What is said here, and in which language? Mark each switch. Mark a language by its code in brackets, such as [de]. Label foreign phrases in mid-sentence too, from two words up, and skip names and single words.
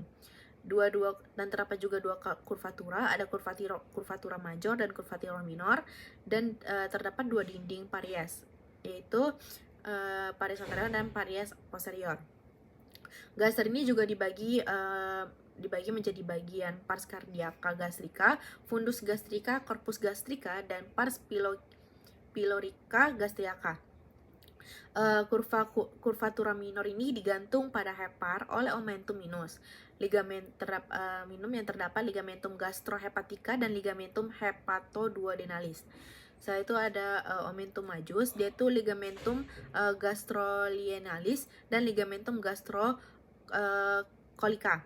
[id] Dan terdapat juga dua kurvatura, ada kurvatura major dan kurvatura minor, dan terdapat dua dinding paries, yaitu [la] paries anterior [id] dan [la] paries posterior. [id] Gaster ini juga dibagi menjadi bagian [la] pars cardiaca gastrica, fundus gastrica, corpus gastrica, [id] dan [la] pars pylorica gastrica. [id] Kurvatura minor ini digantung pada hepar oleh [la] omentum minus. [id] Minum yang terdapat [la] ligamentum gastrohepatica [id] dan [la] ligamentum hepatoduodenalis. [id] Setelah itu ada [la] omentum majus, [id] dia itu [la] ligamentum gastrolienalis [id] dan [la] ligamentum gastrocolica.